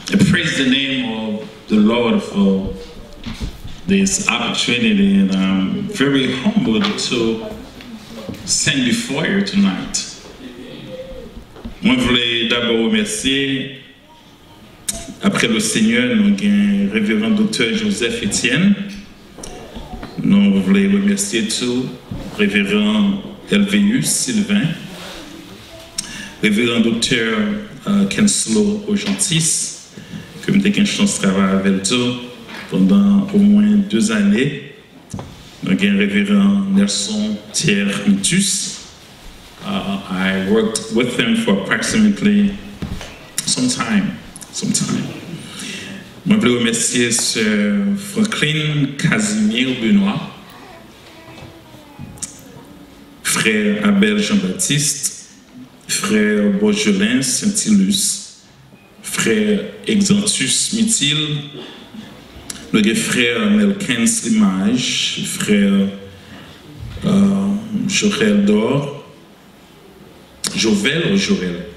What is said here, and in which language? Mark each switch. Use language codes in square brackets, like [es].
[en] praise the name of the Lord for this opportunity, and I'm very humbled to stand before you tonight. [fr] Moi, je voulais d'abord remercier, après le Seigneur, nous avons le révérend docteur Joseph Etienne. Nous voulons remercier tout, révérend Elveus Sylvain, révérend docteur Kenslo Ogentis, que j'ai eu une chance de travailler avec eux pendant au moins 2 années. Nous avons le révérend Nelson Thierry Mitus. [en] I worked with him for approximately some time. [fr] Je voulais remercier Sir Franklin Casimir Benoît, frère Abel Jean-Baptiste, frère Bourgelin Saint-Ilus, frère Exantus Mithil, le frère Melkens Limage, frère Jorel Dor, Jovel ou Jorel?